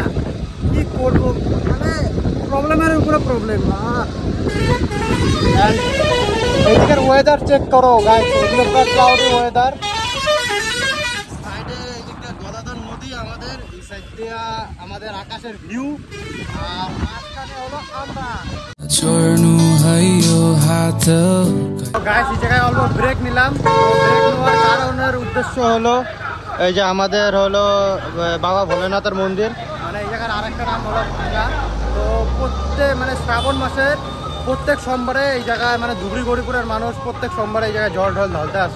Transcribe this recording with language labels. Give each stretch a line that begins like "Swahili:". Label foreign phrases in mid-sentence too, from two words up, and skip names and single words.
Bangla: কি করব, মানে প্রবলেমের উপরে প্রবলেম। এদিকের ওয়েদার চেক করো গাইস, এদিকে পুরো
English: cloudy weather.
Bangla: সাইডে এদিকটা গদাধর নদী আমাদের, এই সাইড দিয়ে আমাদের আকাশের ভিউ, আর মাঝখানে হলো আমরা।
Nepali: छोड्नु हयो हात
Bangla: গাইস এই জায়গায় অল্প ব্রেক নিলাম। ব্রেক নেওয়ার কারণের উদ্দেশ্য হলো এই যে আমাদের হলো বাবা ভোলেনাথের মন্দির, মানে এই জায়গার আরেকটা নাম হলো ভাঙ্গা। তো প্রত্যেক মানে শ্রাবণ মাসের প্রত্যেক সোমবারে এই জায়গায় মানে ধুবড়ি গরিপুরের মানুষ প্রত্যেক সোমবারে এই জায়গায় জল ঢল ঢালতে আসে।